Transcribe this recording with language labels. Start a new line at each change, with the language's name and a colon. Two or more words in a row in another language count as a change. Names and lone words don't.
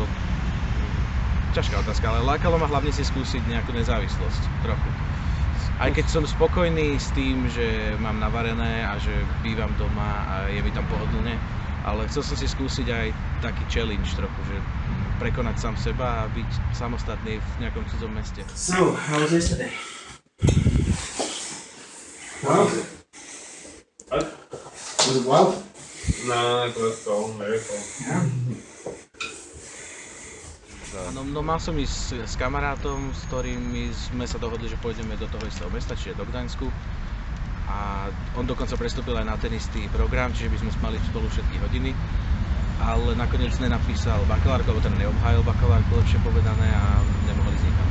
Slovak: Ťažká otázka, ale lákalo ma hlavne si skúsiť nejakú nezávislosť. Trochu. Aj keď som spokojný s tým, že mám navarené a že bývam doma a je mi tam pohodlne, ale chcel som si skúsiť aj taký challenge trochu, že prekonať sám seba a byť samostatný v nejakom cudzom meste.
English: So, how was yesterday? Wild? What? Was it wild? No, it was calm, very calm. Yeah.
Slovak: No mal som ísť s kamarátom, s ktorými sme sa dohodli, že pôjdeme do toho istého mesta, čiže do Gdaňsku. A on dokonca prestúpil aj na ten istý program, čiže by sme mali spolu všetky hodiny. Ale nakoniec nenapísal bakalárku, alebo teda neobhájil bakalárku, lepšie povedané, a nemohli ísť nikam.